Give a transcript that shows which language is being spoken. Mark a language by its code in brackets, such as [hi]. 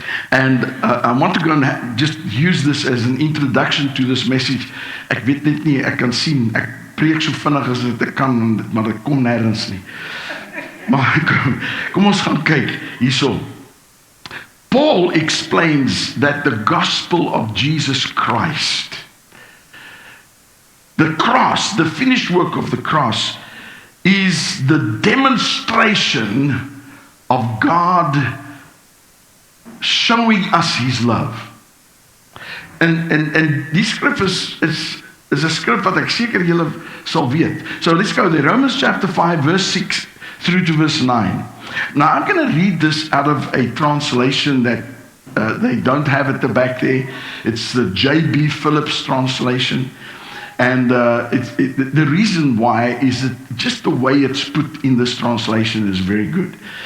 [en] And I want to go and just use this as an introduction to this message. [af] Ek weet net nie, ek kan sien, ek preek so vinnig as ek kan, maar dit kom nêrens nie. Maar kom ons gaan kyk hierso. [en] Paul explains that the gospel of Jesus Christ, the cross, the finished work of the cross, is the demonstration of God showing us his love. [af] En die skrif is 'n skrif wat ek seker julle sal weet. [en] So let's go there. Romans chapter 5 verse 6 through to verse 9. Now I'm going to read this out of a translation that they don't have at the back there. It's the J.B. Phillips translation. And the reason why is that just the way it's put in this translation is very good.